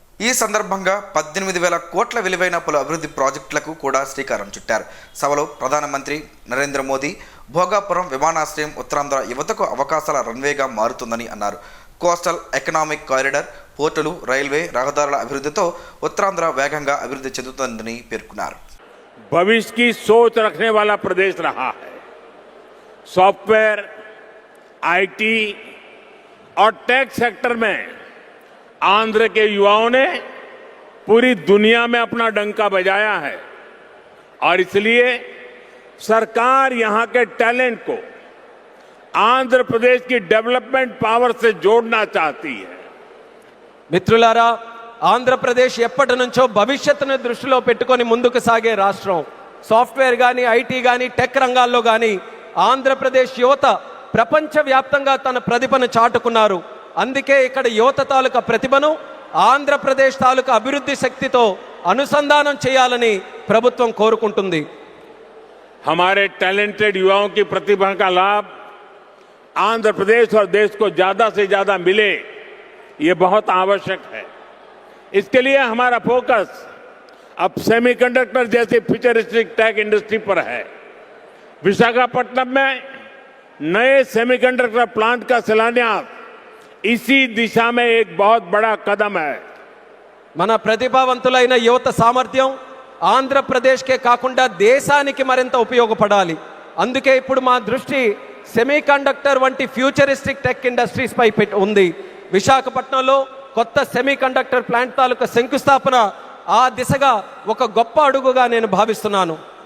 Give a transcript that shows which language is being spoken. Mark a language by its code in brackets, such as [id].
[te] ఈ సందర్భంగా 18,000 కోట్ల విలువైన పలు అభివృద్ధి ప్రాజెక్టులకు కూడా శ్రీకారం చుట్టారు. సభలో ప్రధానమంత్రి నరేంద్ర మోదీ భోగాపురం విమానాశ్రయం ఉత్తరాంధ్ర యువతకు అవకాశాల రన్వేగా మారుతుందని అన్నారు. కోస్టల్ ఎకనామిక్ కారిడార్, పోర్టులు, రైల్వే, రహదారుల అభివృద్ధితో ఉత్తరాంధ్ర వేగంగా అభివృద్ధి చెందుతుందని పేర్కొన్నారు. [hi] भविष्य की सोच रखने वाला प्रदेश रहा है. सॉफ्टवेयर, आईटी और टेक सेक्टर में आंध्र के युवाओं ने पूरी दुनिया में अपना डंका बजाया है और इसलिए सरकार यहां के टैलेंट को आंध्र प्रदेश की डेवलपमेंट पावर से जोड़ना चाहती है. [te] మిత్రులారా, ఆంధ్రప్రదేశ్ ఎప్పటి నుంచో భవిష్యత్తును దృష్టిలో పెట్టుకొని ముందుకు సాగే రాష్ట్రం. సాఫ్ట్వేర్ కానీ, ఐటీ కానీ, టెక్ రంగాల్లో కానీ ఆంధ్రప్రదేశ్ యువత ప్రపంచవ్యాప్తంగా తన ప్రతిభను చాటుకున్నారు. అందుకే ఇక్కడ యువత తాలూకా ప్రతిభను ఆంధ్రప్రదేశ్ తాలూకా అభివృద్ధి శక్తితో అనుసంధానం చేయాలని ప్రభుత్వం కోరుకుంటుంది. [hi] हमारे टैलेंटेड युवाओं की प्रतिभा का लाभ आंध्र प्रदेश और देश को ज्यादा से ज्यादा मिले, ये बहुत आवश्यक है. इसके लिए हमारा फोकस अब सेमीकंडक्टर जैसी फ्यूचरिस्टिक टेक इंडस्ट्री पर है. विशाखापट्टनम में नए सेमीकंडक्टर प्लांट का शिलान्यास इसी दिशा में एक बहुत बड़ा कदम है. [te] మన ప్రతిభావంతులైన యువత సామర్థ్యం ఆంధ్రప్రదేశ్కే కాకుండా దేశానికి మరింత ఉపయోగపడాలి. అందుకే ఇప్పుడు మా దృష్టి సెమీకండక్టర్ వంటి ఫ్యూచరిస్టిక్ టెక్ ఇండస్ట్రీస్ పై ఉంది. విశాఖపట్నంలో కొత్త సెమీకండక్టర్ ప్లాంట్ తాలూకా శంకుస్థాపన ఆ దిశగా ఒక గొప్ప అడుగుగా నేను భావిస్తున్నాను.